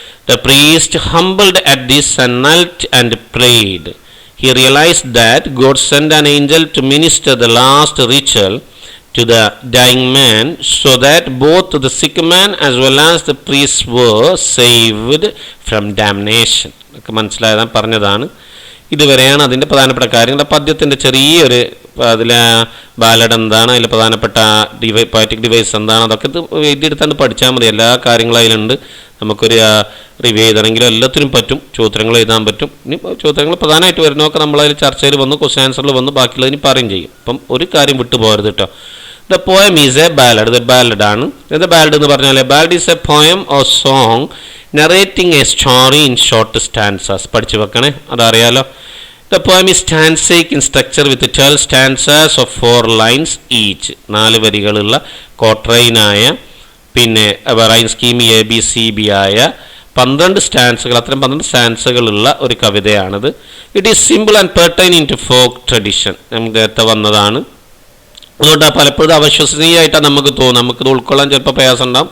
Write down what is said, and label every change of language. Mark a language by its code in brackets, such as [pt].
[en] The priest, humbled at this, knelt and prayed. He realized that God sent an angel to minister the last ritual to the dying man, so that both the sick man as well as the priest were saved from damnation. [ml] ഒക്കെ മനസ്സിലായതാണ്, പറഞ്ഞതാണ്. ഇതുവരെയാണ് അതിൻ്റെ പ്രധാനപ്പെട്ട കാര്യങ്ങൾ. പദ്യത്തിൻ്റെ ചെറിയൊരു അതിലെ ballad എന്താണ്, അതിൽ പ്രധാനപ്പെട്ട പോയറ്റിക് ഡിവൈസ് എന്താണ്, അതൊക്കെ എഴുതിയെടുത്താണ്ട് പഠിച്ചാൽ മതി. എല്ലാ കാര്യങ്ങളും അതിലുണ്ട്. നമുക്കൊരു റിവ്യൂ ചെയ്തണമെങ്കിലും എല്ലാത്തിനും പറ്റും. ചോദ്യങ്ങൾ എഴുതാൻ പറ്റും. ഇനി ചോദ്യങ്ങൾ പ്രധാനമായിട്ട് വരുന്നതൊക്കെ നമ്മളതിൽ ചർച്ചയിൽ വന്ന് ക്വസ്റ്റ്യൻ ആൻസറിൽ വന്ന് ബാക്കിയുള്ളതിന് പറയും ചെയ്യും. അപ്പം ഒരു കാര്യം വിട്ടു പോകരുത് കേട്ടോ. [en] The poem is a ballad. [ml] ഇത് ബാലഡാണ്. എന്താ ബാലഡ് എന്ന് പറഞ്ഞാൽ, [en] Ballad is a poem or song narrating a story in short stanzas. [ml] പഠിച്ചു വെക്കണേ, അതറിയാലോ. [en] The poem is stanzaic in structure with 12 stanzas of 4 lines each. [ml] 4 വരികളുള്ള കോട്രൈനായ, പിന്നെ റൈൻ സ്കീം ABCB ആയ 12 സ്റ്റാൻസുകൾ, അത്തരം 12 സ്റ്റാൻസുകളുള്ള ഒരു കവിതയാണിത്. [en] It is simple and pertaining to folk tradition. [ml] നമുക്ക് നേരത്തെ വന്നതാണ്. അതുകൊണ്ട് പലപ്പോഴും അവിശ്വസനീയമായിട്ടാണ് നമുക്ക് തോന്നും. നമുക്കിത് ഉൾക്കൊള്ളാൻ ചിലപ്പോൾ പ്രയാസം ഉണ്ടാകും.